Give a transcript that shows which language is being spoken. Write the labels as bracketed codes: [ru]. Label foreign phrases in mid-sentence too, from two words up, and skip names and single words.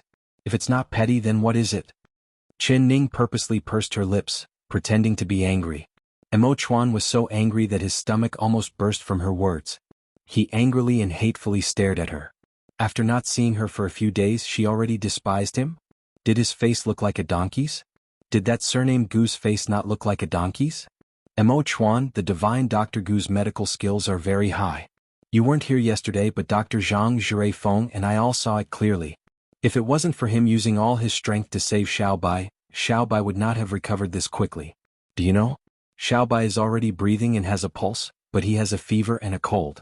[en] If it's not petty, then what is it?" Chen Ning purposely pursed her lips, pretending to be angry. Mo Chuan was so angry that his stomach almost burst from her words. He angrily and hatefully stared at her. After not seeing her for a few days, she already despised him? Did his face look like a donkey's? Did that surname Gu's face not look like a donkey's? Mo Chuan, the divine Dr. Gu's medical skills are very high. You weren't here yesterday, but Dr. Zhang Zhurei and I all saw it clearly. If it wasn't for him using all his strength to save Xiaobai would not have recovered this quickly. Do you know? Xiaobai is already breathing and has a pulse, but he has a fever and a cold.